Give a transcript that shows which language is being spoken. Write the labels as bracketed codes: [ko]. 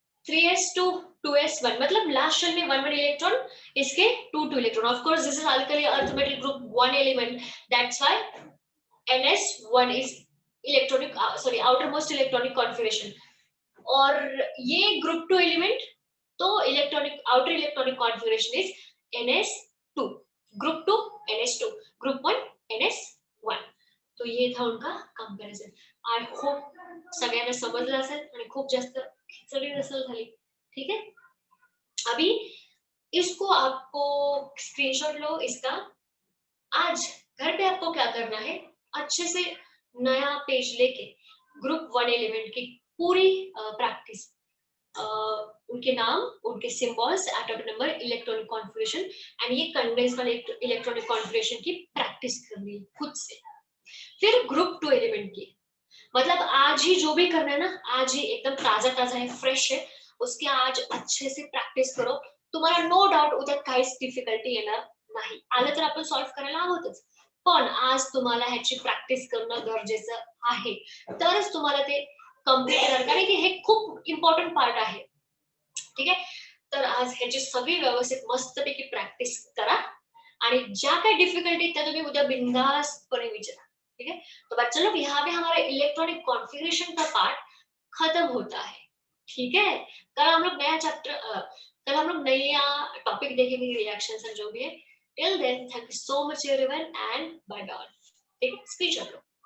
[hi] 3s2 2s1 मतलब last shell में 1 electron इसके 2 electron [en] of course this is alkali earth [hi] metal group 1 element that's why ns1 is electronic sorry outer most electronic configuration और ये group 2 element तो electronic outer electronic configuration is ns2 group 2 ns2 group 1 ns1 [mr] तो ये था उनका comparison. [en] I hope [mr] सगळ्यांना समजलं असेल आणि खूप जास्त खिचडी नसेल झाली. [hi] ठीक है. अभी इसको आपको स्क्रीनशॉट लो इसका. आज घर पे आपको क्या करना है, अच्छे से नया पेज लेके ग्रुप 1 एलिमेंट की पूरी प्रैक्टिस, उनके नाम, उनके symbols, atomic number, electronic configuration and ये कंडेंस वाले इलेक्ट्रॉनिक कॉन्फ़िगरेशन की प्रैक्टिस करनी है खुद से. फिर ग्रुप 2 एलिमेंट की, मतलब आज ही जो भी करना है ना, आज ही एकदम ताजा ताजा है, फ्रेश है, उसके आज अच्छे से प्रॅक्टिस करो. [mr] तुम्हाला नो डाऊट उद्या काहीच डिफिकल्टी येणार नाही. आलं तर आपण सॉल्व्ह करायला आहोतच, पण आज तुम्हाला ह्याची प्रॅक्टिस करणं गरजेचं आहे, तरच तुम्हाला ते कम्प्लीट करणार, कारण की हे खूप इम्पॉर्टंट पार्ट आहे. ठीक आहे. तर आज ह्याची सगळी व्यवस्थित मस्तपैकी प्रॅक्टिस करा आणि ज्या काही डिफिकल्टी त्या तुम्ही उद्या बिंदासपणे विचारा. [hi] ठीक है. तो बच्चों लोग यहाँ पे हमारा इलेक्ट्रॉनिक कॉन्फ़िगरेशन का पार्ट खत्म होता है. ठीक है. कल हम लोग नया चैप्टर, कल हम लोग नया टॉपिक देखेंगे, रिएक्शंस और जो भी है. [en] Till then thank you so much everyone and bye bye. [hi] ठीक है. [en] Screenshot लो.